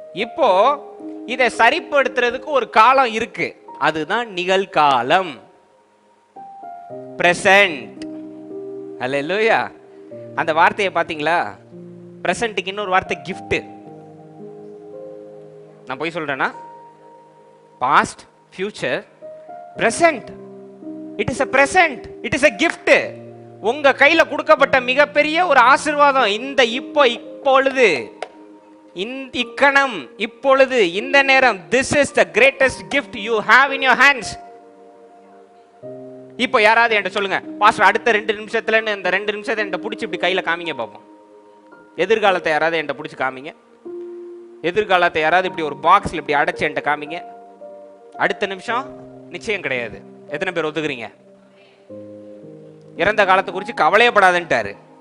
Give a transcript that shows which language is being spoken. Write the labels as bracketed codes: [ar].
[ta] இப்போ இதை சரிப்படுத்துறதுக்கு ஒரு காலம் இருக்கு, அதுதான் நிகழ்காலம், பிரசன்ட். அல்லேலூயா. அந்த வார்த்தையை பார்த்தீங்களா? பிரசன்ட்டுக்கு இன்னொரு வார்த்தை கிஃப்ட். நான் போய் சொல்றேன்னா past, future, present. [en] It is a present, it is a gift. [ta] உங்க கையில கொடுக்கப்பட்ட மிகப்பெரிய ஒரு ஆசீர்வாதம் இந்த இப்பொழுது, இக்கணம், இப்பொழுது, இந்த நேரம். [en] This is the greatest gift you have in your hands. [ta] இப்போ யாராவது என்கிட்ட சொல்லுங்க, பாஸ்டர் அடுத்த 2 நிமிஷத்துல இந்த 2 நிமிஷத்தை என்கிட்ட பிடிச்சி இப்படி கையில காமிங்க பார்ப்போம். எதிர்காலத்தை யாராவது என்கிட்ட பிடிச்சி காமிங்க. எதிர்காலத்தை யாராவது இப்படி ஒரு பாக்ஸ்ல இப்படி அடைச்சு என்கிட்ட காமிங்க. அடுத்த நிமிஷம் நிச்சயம் கிடையாது. எத்தனை பேர் ஒத்துக்கிறீங்க? இறந்த காலத்தை குறித்து கவலையப்படாதுன்ட்டாரு.